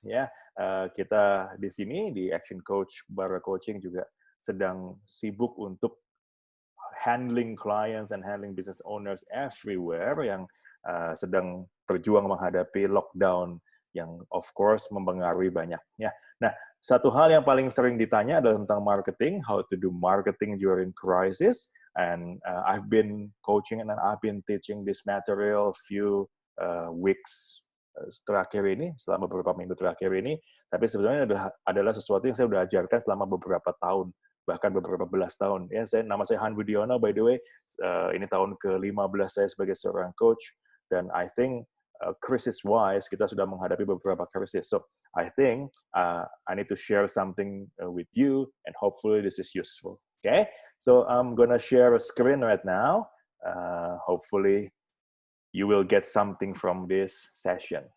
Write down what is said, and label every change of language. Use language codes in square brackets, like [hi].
[id] Ya, kita di sini di Action Coach Bara Coaching juga sedang sibuk untuk [en] handling clients and handling business owners everywhere [id] yang sedang berjuang menghadapi lockdown yang [en] of course [id] mempengaruhi banyak. Ya. Nah, satu hal yang paling sering ditanya adalah tentang marketing, [en] how to do marketing during crisis. And I've been coaching and I've been teaching this material few weeks [id] terakhir ini, selama beberapa minggu terakhir ini. Tapi sebenarnya adalah sesuatu yang saya sudah ajarkan selama beberapa tahun, bahkan beberapa belas tahun. Ya, nama saya Han Budiono, [en] by the way. [id] Ini tahun ke-15 saya sebagai seorang coach. Dan [en] I think crisis-wise, [id] kita sudah menghadapi beberapa krisis. [en] So, I think I need to share something with you, and hopefully this is useful. Okay? So, I'm gonna share a screen right now. Hopefully, you will get something from this session.